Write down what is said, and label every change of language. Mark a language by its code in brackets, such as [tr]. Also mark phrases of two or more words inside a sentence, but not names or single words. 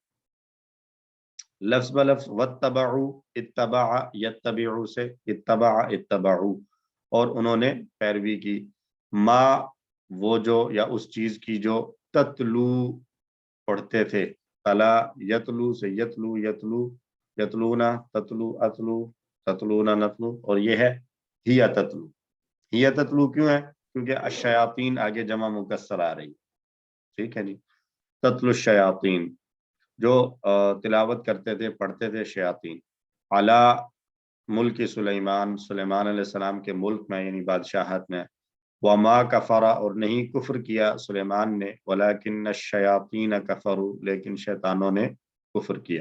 [ur] لفظ بہ لفظ [ar] واتبعوا، اتبع یتبع [ur] سے [ar] اتبع اتبعوا, [ur] اور انہوں نے پیروی کی، ما وہ جو یا اس چیز کی جو [ar] تتلو [ur] پڑھتے تھے, [ar] تلا یتلو [ur] سے [ar] یتلو یتلو یتلون تتلو اتلو تتلون نتلو, [ur] اور یہ ہے [ar] هي تتلو. هي تتلو [ur] کیوں ہے? کیونکہ الشیاطین آگے جمع مکسر آ رہی ہے. ٹھیک ہے جی. [ar] تتلو الشیاطین, [ur] جو تلاوت کرتے تھے، پڑھتے تھے شیاطین. [ar] على ملك سليمان, [ur] سلیمان علیہ السلام کے ملک میں یعنی بادشاہت میں, [ar] وما كفر [ur] اور نہیں کفر کیا سلیمان نے, [ar] ولكن الشياطين كفروا [ur] لیکن شیطانوں نے کفر کیا.